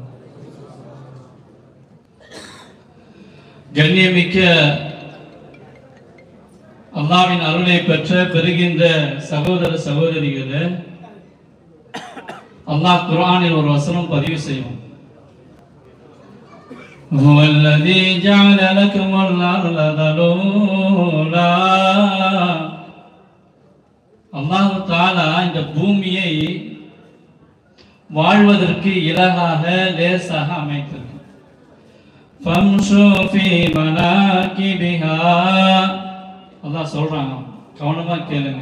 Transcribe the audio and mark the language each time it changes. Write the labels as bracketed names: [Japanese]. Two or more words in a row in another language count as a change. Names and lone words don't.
[Tamil] கண்ணியமிக்க அல்லாஹ்வின் அருளை பெறுகின்ற சகோதர சகோதரிகளே, அல்லாஹ் குர்ஆனில் ஒரு வசனம் பதிவு செய்யும். [Arabic] هو الذي جعل لكم الأرض ذلولا. الله تعالى [Tamil] இந்த பூமியை வாழ்வதற்கு இலகாக லேசாக அமைத்திருக்கு. [Arabic] فامشوا في مناكبها. [Tamil] அல்லாஹ் சொல்றாங்க, கவனமா கேளுங்க.